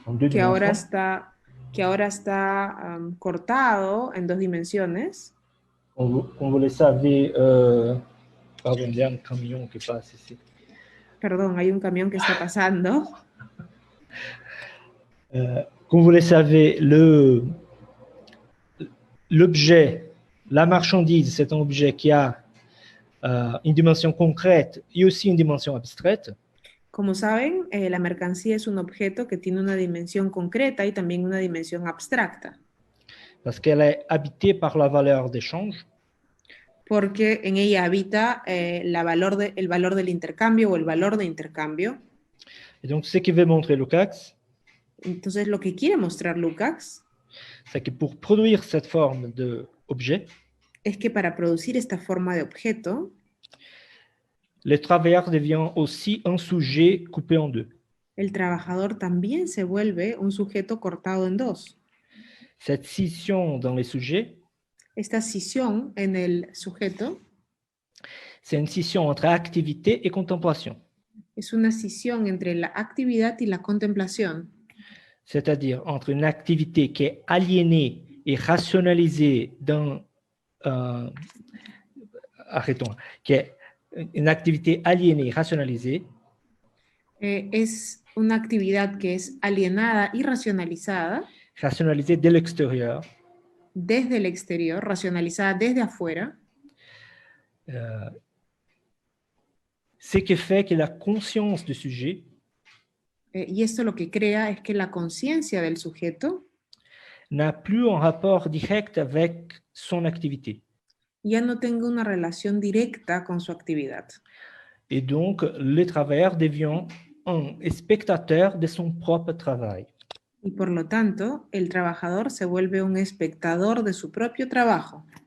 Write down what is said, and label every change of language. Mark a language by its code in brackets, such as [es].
[es] que ahora está cortado en dos dimensiones. Como [fr] vous le savez, pardon, il y a un camion qui passe ici. [es] Perdón, hay un camión que está pasando. [fr] Comme vous le savez, l'objet, la marchandise, c'est un objet qui a une dimension concrète et aussi une dimension abstraite. [es] Como saben, la mercancía es un objeto que tiene una dimensión concreta y también una dimensión abstracta. [fr] Parce qu'elle est habitée par la valeur d'échange. [es] Porque en ella habita el valor del intercambio o el valor de intercambio. [fr] Et donc, ce que veut montrer Lukács, [es] entonces, lo que quiere mostrar Lukács, [fr] c'est que pour produire cette forme d'objet, [es] es que para producir esta forma de objeto, [fr] le travailleur devient aussi un sujet coupé en deux. [es] El trabajador también se vuelve un sujeto cortado en dos. [fr] Cette scission dans les sujets, [es] esta scisión en el sujeto, [fr] c'est une scission entre activité et contemplation. [es] Es una scisión entre la actividad y la contemplación. [fr] C'est-à-dire entre une activité qui est aliénée et rationalisée dans... arrêtons. Qui est une activité aliénée et rationalisée. [es] Es una actividad que es alienada y racionalizada. [fr] Rationalisée de l'extérieur. [es] Desde el exterior, racionalizada desde afuera. [fr] Ce qui fait que la conscience du sujet [es] y esto lo que crea es que la conciencia del sujeto [fr] n'a plus un rapport direct avec son activité. [es] Ya no tenga una relación directa con su actividad. [fr] Et donc, le travailleur devient un spectateur de son propre travail. [es] Y por lo tanto, el trabajador se vuelve un espectador de su propio trabajo.